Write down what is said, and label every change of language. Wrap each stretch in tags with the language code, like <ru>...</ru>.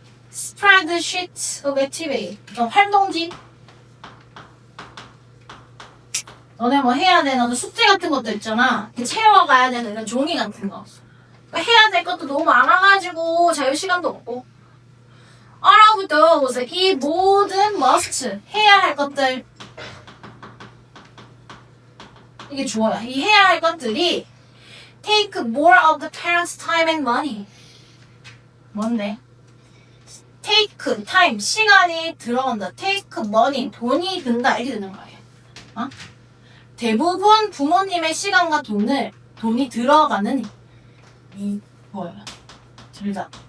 <en>Spread the sheets of activity.</en> <ko>활동지. 너네 뭐 해야 돼? 너도 숙제 같은 것도 있잖아. 채워가야 되는 이런 종이 같은 거. 해야 될 것도 너무 많아가지고 자유 시간도 없고.</ko> <en>All of those,</en> <ko>이 모든 must, 해야 할 것들. 이게 주어야. 이 해야 할 것들이</ko> <en>take more of the parents' time and money.</en> <ko>뭔데?</ko> <en>take time,</en> <ko>시간이 들어간다.</ko> <en>take money,</en> <ko>돈이 든다. 이렇게 되는 거예요. 대부분 부모님의 시간과 돈이 들어가는 이 뭐예요? 들다.</ko>